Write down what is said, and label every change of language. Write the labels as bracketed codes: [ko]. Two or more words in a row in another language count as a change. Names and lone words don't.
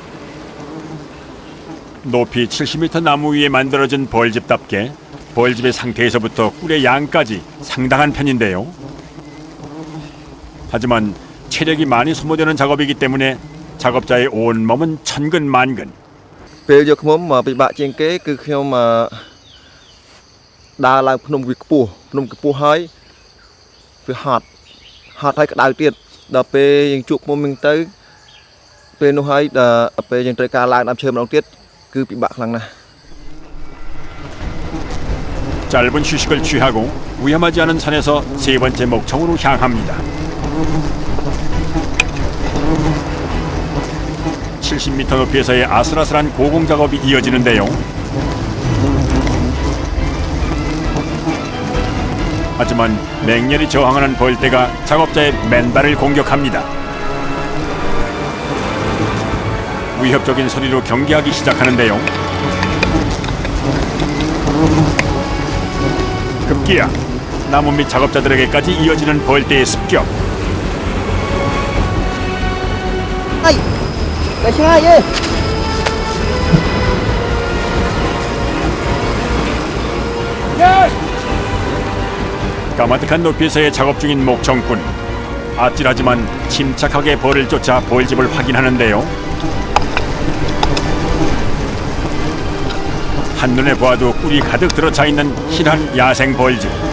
[ko] 높이 70m 나무 위에 만들어진 벌집답게 벌집의 상태에서부터 꿀의 양까지 상당한 편인데요. 하지만 체력이 많이 소모되는 작업이기 때문에 작업자의 온 몸은 천근만근. [km] ពេលយកឃ្មុំមកពិបាកជាងគេគឺខ្ញុំដើរឡើងភ្នំវាខ្ពស់ហើយវាហត់ហើយក្តៅទៀតដល់ពេលយើងជួបឃ្មុំហ្នឹងទៅពេលនោះហើយដល់ពេលយើងត្រូវការឡើងដើមឈើម្ដងទៀតគឺពិបាកខ្លាំងណាស់ [ko] 짧은 휴식을 취하고 위험하지 않은 산에서 세 번째 목청으로 향합니다. 70m 높이에서의 아슬아슬한 고공 작업이 이어지는데요. 하지만 맹렬히 저항하는 벌떼가 작업자의 맨발을 공격합니다. 위협적인 소리로 경계하기 시작하는데요. 급기야 나무 밑 작업자들에게까지 이어지는 벌떼의 습격. ây cái xe ơi 까마득한 높이에서의 작업 중인 목청꾼. 아찔하지만 침착하게 벌을 쫓아 벌집을 확인하는데요. 한눈에 보아도 꿀이 가득 들어차 있는 실한 야생 벌집.